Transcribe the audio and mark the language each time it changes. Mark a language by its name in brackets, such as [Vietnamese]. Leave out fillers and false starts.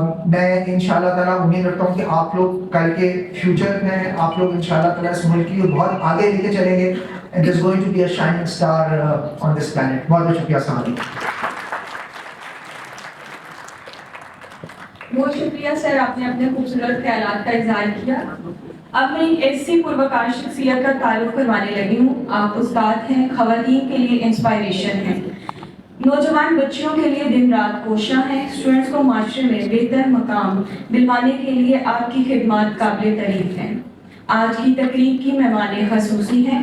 [Urdu] میں انشاءاللہ تعالیٰ امید رکھتا ہوں کہ آپ لوگ کل کے فیوچر میں آپ لوگ انشاءاللہ تعالیٰ اس ملک کی بہت آگے لے کے چلیں گے. [English] and there's going to be a shining star on this planet. [Urdu] بہت بہت شکریہ. السلام علیکم. بہت شکریہ سر, آپ نے اپنے خوبصورت خیالات کا اظہار کیا. اب میں ایک ایسی پروکار شخصیت کا تعارف کروانے لگی ہوں. آپ استاد ہیں, خواتین کے لیے انسپائریشن ہیں, نوجوان بچیوں کے لیے دن رات کوشاں ہیں, اسٹوڈنٹس کو معاشرے میں بہتر مقام دلوانے کے لیے آپ کی خدمات قابل تعریف ہیں. آج کی تقریب کی مہمان خصوصی ہیں